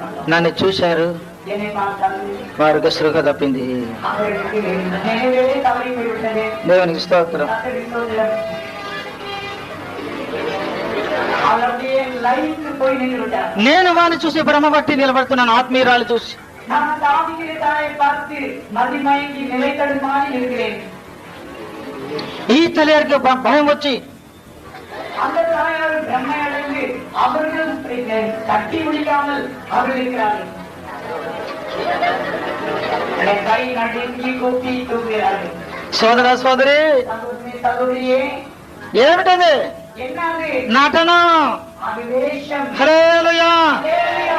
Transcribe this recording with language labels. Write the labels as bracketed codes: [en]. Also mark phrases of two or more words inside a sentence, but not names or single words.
[te] నన్ను చూశారు, [ta] என்னை பார்த்தார்கள். [te] వారికి సృహ తప్పింది. [ta] அவர்களுக்கு நினைவே தவறி போய்விட்டது. [te] దేవునికి స్తోత్రం. [ta] அவர் அப்படியே லைனுக்கு போய் நின்று விட்டார். [te] నేను వాడిని చూసి భ్రమ పట్టి నిలబడుతున్నాను, ఆత్మీయురాలు చూసి. [ta] நான் அந்த ஆவிக்குரிய தாயை பார்த்து மதிமயங்கி நிலை தடுமாறி இருக்கிறேன். [te] ఈ తల్లి గారికి భయం వచ్చి [ta] அந்த தாயார் பிரம்மை அடைந்து அவர்கள் கட்டி முடிக்காமல் அவர்கள் இருக்கிறார்கள். கை நடுங்கி கொத்தி தூங்குகிறார்கள். [te] సోదర సోదరి [ta] சகோதரியே, [te] ఏమిటది? [ta] என்னது [te] నటన. [ta] அது வேஷம். [te] హల్లెలూయా. [ta] ஹல்லேலூயா.